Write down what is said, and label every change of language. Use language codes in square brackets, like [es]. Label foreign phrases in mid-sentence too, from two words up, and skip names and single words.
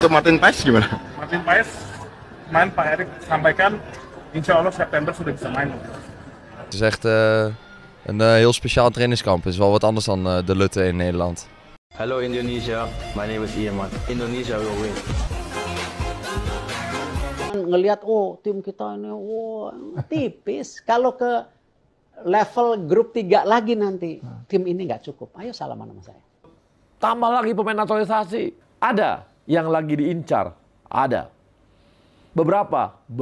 [id] Untuk Martin Paes gimana? Martin Paes main, Pak Erik sampaikan [ar] إن شاء الله [id] September sudah bisa main. [nl] Het is echt een heel speciaal trainingskamp. Het is wel wat anders dan de Lutte in Nederland. [en] Hello Indonesia, my name is Iman. Indonesia will win. [id] Ngelihat tim kita ini tipis. Kalau ke level grup 3 lagi nanti tim ini nggak cukup. Ayo salaman sama saya. Tambah lagi pemain naturalisasi. Ada yang lagi diincar. Ada. Beberapa.